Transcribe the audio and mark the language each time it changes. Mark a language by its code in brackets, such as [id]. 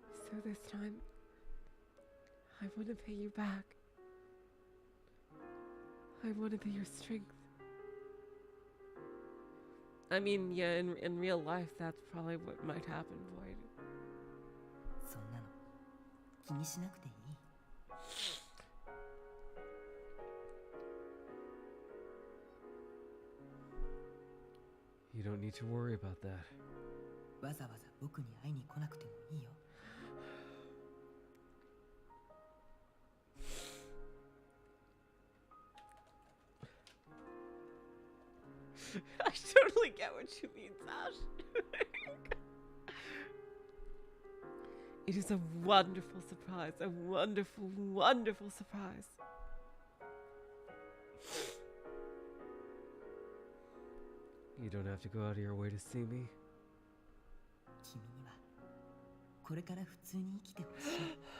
[en] So this time, I want to pay you back. I want to be your strength. I mean, yeah, in real life, that's probably what might happen, Void. [ja] そんなの気にしなくていい。 [en] You don't need to worry about that. [ja] わざわざ僕に会いに来なくてもいいよ。 [en] I totally get what you mean, Sash. It is a wonderful surprise. A wonderful, wonderful surprise. You don't have to go out of your way to see me. [ja] 君にはこれから普通に生きてほしい。